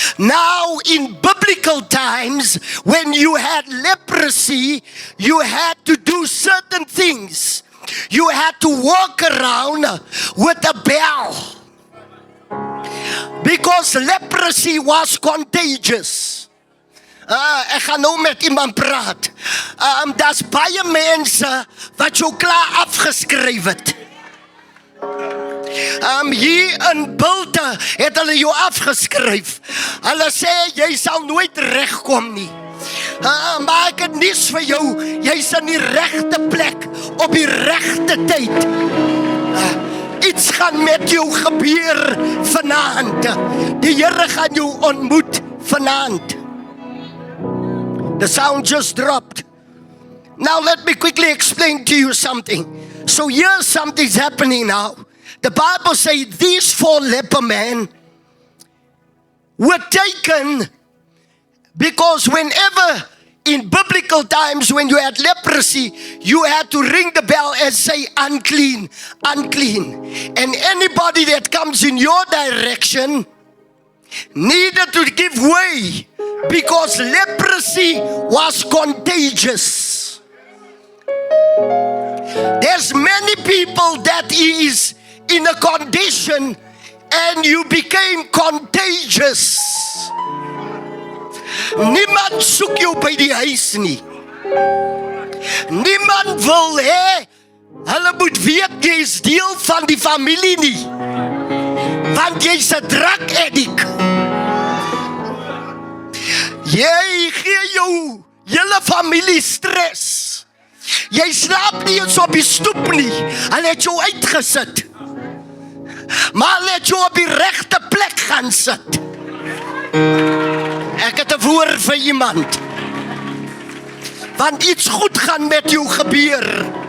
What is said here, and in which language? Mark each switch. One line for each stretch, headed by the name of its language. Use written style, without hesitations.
English: Now in biblical times, when you had leprosy, you had to do certain things. You had to walk around with a bell because leprosy was contagious.
Afrikaans: Ek gaan nou met iemand praat. Daar's baie mense wat jou klaar afgeskryf het. Hier in Bulte het hulle jou afgeskryf. Hulle sê jy sal nooit regkom nie. Maar ek het nuus vir jou. Jy's in die regte plek op die regte tyd. Iets gaan met jou gebeur vanaand. Die Here gaan jou ontmoet vanaand.
English: The sound just dropped. Now let me quickly explain to you something. So here's something's happening now. The Bible says these 4 leper men were taken because whenever in biblical times when you had leprosy, you had to ring the bell and say unclean, unclean. And anybody that comes in your direction needed to give way because leprosy was contagious. There's many people that is in a condition and you became contagious.
Afrikaans: Niemand soek jou by die huis nie. Niemand wil hê hulle moet weet jy is deel van die familie nie. Want jy's 'n drug addict. Jy gee jou hele familie stres. Jy slaap nie eens op die stoep nie. Hulle het jou uitgesit. Maar hulle het jou op die regte plek gaan sit. Ek het 'n woord vir iemand. Want iets goed gaan met jou gebeur.